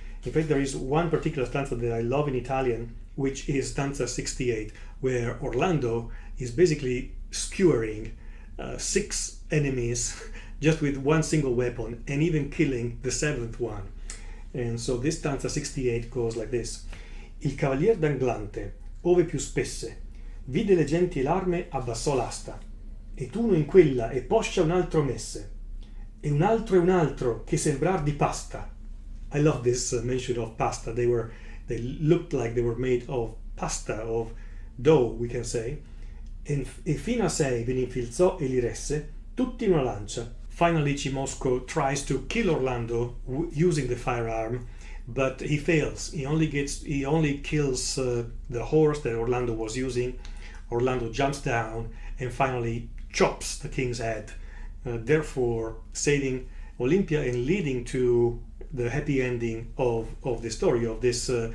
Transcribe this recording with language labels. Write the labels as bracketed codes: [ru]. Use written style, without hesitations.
[en] In fact, there is one particular stanza that I love in Italian, which is stanza 68, where Orlando is basically skewering 6 enemies just with one single weapon, and even killing the 7th one. And so this stanza 68 goes like this. [it] Il cavalier d'Anglante, ove più spesse, vide le genti e l'arme abbassò l'asta, ed uno in quella e poscia un altro messe, e un altro che sembrar di pasta. [en] I love this mention of pasta. They looked like they were made of pasta, of dough, we can say. [it] E fino a 6 ve ne infilzò e li resse, tutti in una lancia. [en] Finally, Cimosco tries to kill Orlando using the firearm, but he fails. He only kills the horse that Orlando was using. Orlando jumps down and finally chops the king's head, therefore saving Olympia and leading to the happy ending of the story of this